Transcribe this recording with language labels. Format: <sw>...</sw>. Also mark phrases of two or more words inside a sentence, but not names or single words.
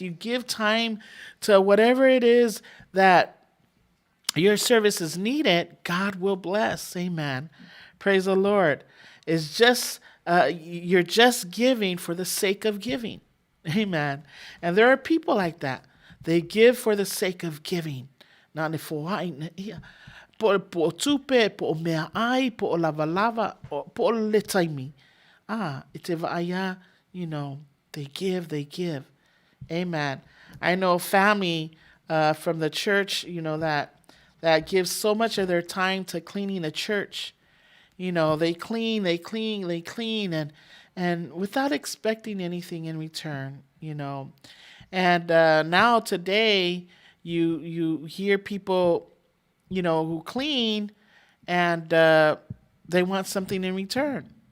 <en>You give time to whatever it is that your service is needed, God will bless. Amen. Praise the Lord. It's just, you're just giving for the sake of giving. Amen. And there are people like that. They give for the sake of giving.</en> <sm>Po tupe, po mea ai, po lava, po le taimi.</sm> <en>They give. Amen. I know family from the church, that gives so much of their time to cleaning the church. They clean, and without expecting anything in return, And now today, you hear people, who clean, and they want something in return.</en>